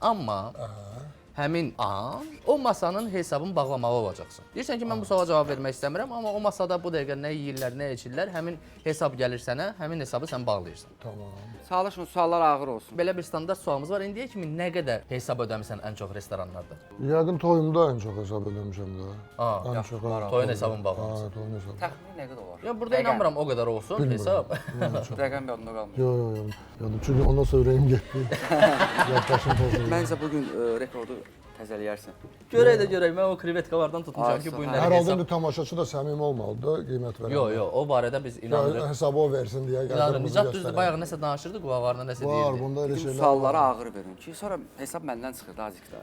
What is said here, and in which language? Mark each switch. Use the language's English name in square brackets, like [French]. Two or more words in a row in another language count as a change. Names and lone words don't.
[Azerbaijani] Amma həmin an o masanın hesabını bağlamalı olacaqsın. Deyirsən ki, mən bu suala cavab vermək istəmirəm, amma o masada bu dəqiqə nə yeyirlər, nə içirlər, həmin hesab gəlir sənə, həmin hesabı sən bağlayırsan. Tamam. Çalışın, suallar ağır olsun. Belə bir standart sualımız var. İndiyə kimi nə qədər hesab ödəmisən ən çox restoranlarda? [Turkish] Yəqin toyumda en çok hesap ödemişim də. En çok. [Azerbaijani] Toyun hesabını bağlamışsın. Ha, toyun hesabı. Təxmin nə qədər olar? Ya burada inanmıram o qədər olsun hesab. Rəqəm yadında qalmır. Yok. [Turkish] Çünkü ondan sonra yüreğim gitti. Yaklaşım pozuldu. [Azerbaijani] Məncə bugün rekordu təzələyərsən. Görək. Mən o krevetkalardan tutmuşam ki, bu günləri Herhalde hesab... [Turkish] bir tamaşaçı da samimi olmalıdır, kıymet veren. [Azerbaijani] Yox, o barədə biz inanırıq. [Turkish] Hesabı o versin diye. [Azerbaijani] İnanırıq. Nicat düzdür, bayaq nəsə danışırdı, qulaqlarına nəsə Var, deyirdi. [Turkish] bunda öyle [Azerbaijani] Bütün şeyler suallara ağır verin ki, sonra hesab məndən çıxır azıcık da.